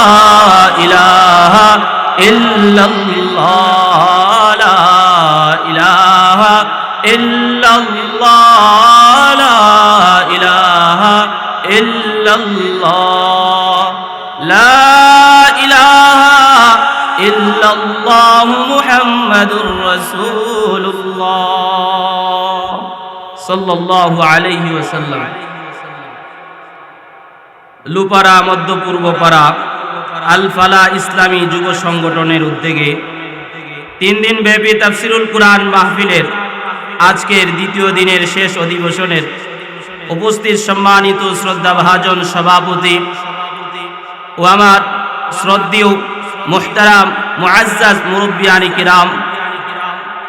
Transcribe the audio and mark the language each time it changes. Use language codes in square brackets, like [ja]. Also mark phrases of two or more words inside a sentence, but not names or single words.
[ar] الہ الا اللہ لا الہ الا اللہ لا الہ الا اللہ لا الہ الا اللہ محمد رسول اللہ صلی اللہ علیہ وسلم [bn] লুপারা মধ্যপূর্বপাড়া আল ফালা ইসলামী যুব সংগঠনের উদ্যোগে 3 দিন ব্যাপী তাফসিরুল কুরআন মাহফিলের আজকের দ্বিতীয় দিনের শেষ অধিবেশনের উপস্থিত সম্মানিত শ্রদ্ধাভাজন সভাপতি ও আমার শ্রদ্ধেয় মুহতারাম মুআজ্জাজ মুরব্বিয়ানি কিরাম